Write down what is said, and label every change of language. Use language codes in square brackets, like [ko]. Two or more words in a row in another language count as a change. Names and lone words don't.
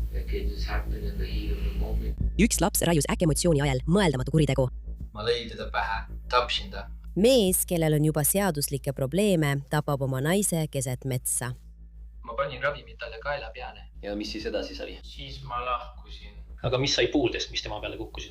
[en] can just happen in the heat of the moment. [et] Üks laps raius äkkemotsiooni ajal mõeldamatu kuritegu. Ma lõin teda pähe, tapsin ta. Mees, kellel on juba seaduslikke probleeme, tapab oma naise keset metsa. Ma panin ravimid talle kaela peale. Ja mis siis edasi sai? Siis ma lahkusin. Aga mis sai puudest, mis tema peale kukkusid?